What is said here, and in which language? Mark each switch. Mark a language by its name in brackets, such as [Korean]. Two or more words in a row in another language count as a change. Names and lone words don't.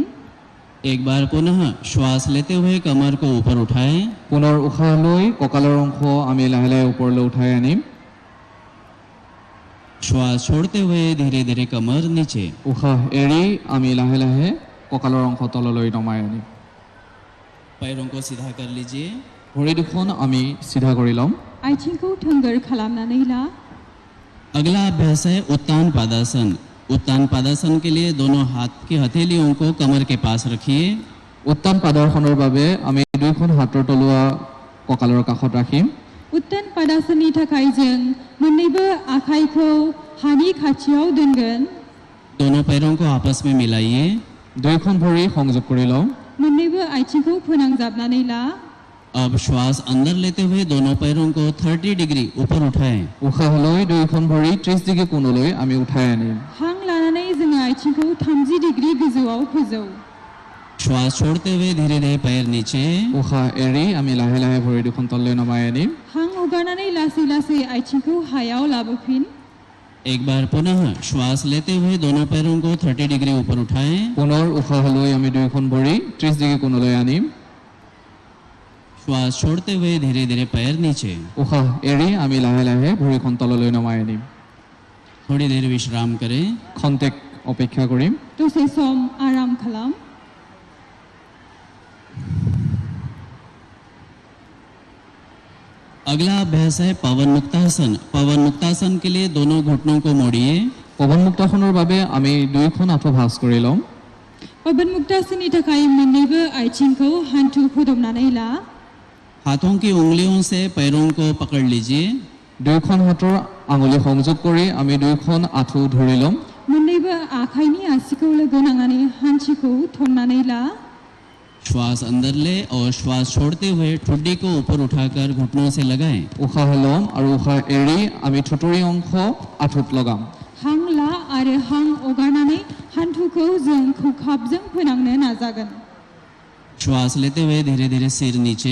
[Hindi] एक बार पुनः श्वास लेते हुए कमर को ऊपर उठाएं [Assamese] পুনৰ উশাহ লৈ কঁকালৰ অংশ আমি লাহে লাহে ওপৰলৈ উঠাই আনিম [Hindi] श्वास छोड़ते हुए धीरे धीरे कमर नीचे [Assamese] উশাহ এৰি আমি লাহে লাহে কঁকালৰ অংশ তললৈ নমাই আনিম [Hindi] पैरों को सीधा कर लीजिए [Assamese] ভৰি দুখন আমি চিধা কৰি ল'ম [Bodo] आथिंखौ थोंगोर खालामनानै ला [Hindi] अगला अभ्यास है उत्तान पादासन उत्तान पादासन के लिए दोनों हाथ की हथेलियों को कमर के पास रखिए [Assamese] উত্তান পাদাসনৰ বাবে আমি দুইখন হাতৰ তলুৱা কঁকালৰ কাষত ৰাখিম [Bodo] उत्तान पादासननि थाखाय जों मोन्नैबो आखाइखौ हानि खाथियाव दोनगोन [Hindi] दोनों पैरों को आपस में मिलाइए [Assamese] দুইখন ভৰি সংযোগ কৰি লওঁ [Bodo] मोन्नैबो आथिंखौ फोनांजाबनानै ला [Hindi] अब श्वास अंदर लेते हुए दोनों पैरों को 30 डिग्री ऊपर उठाएं। [Assamese] উশাহ লৈ দুয়োখন ভৰি 30 ডিগ্ৰী কোণলৈ আমি উঠাই আনিম। [Bodo] हां लानानै जोङो आथिंखौ 30 डिग्री गोजौआव फोजौ। [Hindi] श्वास छोड़ते हुए धीरे धीरे पैर नीचे। [Assamese] উশাহ এৰি আমি লাহে লাহে ভৰি দুখন তললৈ নমাই আনিম। [Bodo] हां हगारनानै लासै लासै आथिंखौ हायाव लाबोफिन। [Hindi] एक बार पुनः श्वास लेते हुए दोनों पैरों को 30 डिग्री ऊपर उठाएं। [Assamese] পুনৰ উশাহ লৈ আমি দুয়োখন ভৰি 30 ডিগ্ৰী কোণলৈ আনিম। [Hindi] श्वास छोड़ते हुए धीरे धीरे पैर नीचे। [Assamese] উশাহ এৰি আমি লাহে লাহে ভৰিখন তললৈ নমাই আনিম। [Hindi] थोड़ी देर विश्राम करें। [Assamese] খন্তেক অপেক্ষা কৰিম। [Bodo] दसे सम आराम खालाम। [Hindi] अगला अभ्यास है पवन मुक्तासन। पवन मुक्तासन के लिए दोनों घुटनों को मोड़िए। [Assamese] পৱন মুক্তাসনৰ বাবে আমি দুয়োখন আঁঠু ভাঁজ কৰি লম। [Bodo] पवन मुक्तासननि थाखाय मोन्नैबो आथिंखौ हान्थु फोदबनानै ला। [Hindi] हाथों की उंगलियों से पैरों को पकड़ लीजिए। [Assamese] দুয়োখন হাতৰ আঙুলি সংযোগ কৰি আমি দুয়োখন আঁঠু ধৰি লম। [Bodo] मोन्नैबो आखाइनि आसिखौ लोगो नांनानै हान्थुखौ थन्नानै ला। [Hindi] श्वास अंदर ले और श्वास छोड़ते हुए ठुड्डी को ऊपर उठाकर घुटनों से लगाएं। [Assamese] উশাহ লম আৰু উশাহ এৰি আমি থুতুৰি অংশ আঁঠুত লগাম। [Bodo] हां ला आरो हां हगारनानै हान्थुखौ जों खौखाबजों फोनांनो नाजागोन। [Hindi] श्वास लेते हुए धीरे धीरे सिर नीचे।